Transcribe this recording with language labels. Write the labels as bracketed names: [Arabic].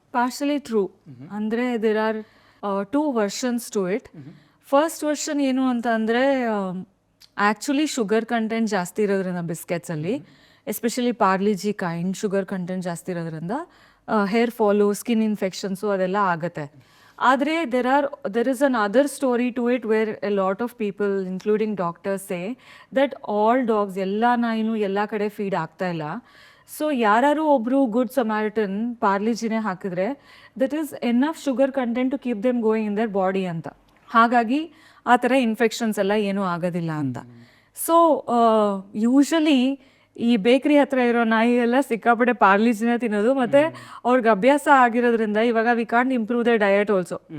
[English] Partially true. [Kannada] ಅಂದರೆ [English] There are 2 versions to it. [Kannada] First version ಏನು ಅಂತ ಅಂದರೆ, ಆ್ಯಕ್ಚುಲಿ ಶುಗರ್ ಕಂಟೆಂಟ್ ಜಾಸ್ತಿ ಇರೋದ್ರಿಂದ ಬಿಸ್ಕೆಟ್ಸಲ್ಲಿ, especially Parle-G kind sugar content ಜಾಸ್ತಿ ಇರೋದ್ರಿಂದ ಹೇರ್ ಫಾಲು, ಸ್ಕಿನ್ ಇನ್ಫೆಕ್ಷನ್ಸು ಅದೆಲ್ಲ ಆಗುತ್ತೆ. ಆದರೆ [English] there is another story to it where a lot of people including doctors say that all dogs, [Kannada] ಎಲ್ಲ ನಾಯಿನೂ ಎಲ್ಲ ಕಡೆ ಫೀಡ್ ಆಗ್ತಾ ಇಲ್ಲ. [English] so [Kannada] ಯಾರು ಒಬ್ರು [English] good Samaritan [Kannada] ಪಾರ್ಲಿಜಿನೇ ಹಾಕಿದ್ರೆ [English] that is enough sugar content to keep them going in their body [Kannada] ಅಂತ. ಹಾಗಾಗಿ ಆ ಥರ ಇನ್ಫೆಕ್ಷನ್ಸ್ ಎಲ್ಲ ಏನೂ ಆಗೋದಿಲ್ಲ ಅಂತ. ಸೊ ಯೂಶಲಿ ಈ ಬೇಕ್ರಿ ಹತ್ರ ಇರೋ ನಾಯಿ ಎಲ್ಲ ಸಿಕ್ಕಾಪಟ್ಟೆ ಪಾರ್ಲಿಜಿನ ತಿನ್ನೋದು, ಮತ್ತೆ ಅವ್ರಿಗೆ ಅಭ್ಯಾಸ ಆಗಿರೋದ್ರಿಂದ ಇವಾಗ [English] We can't improve the diet also.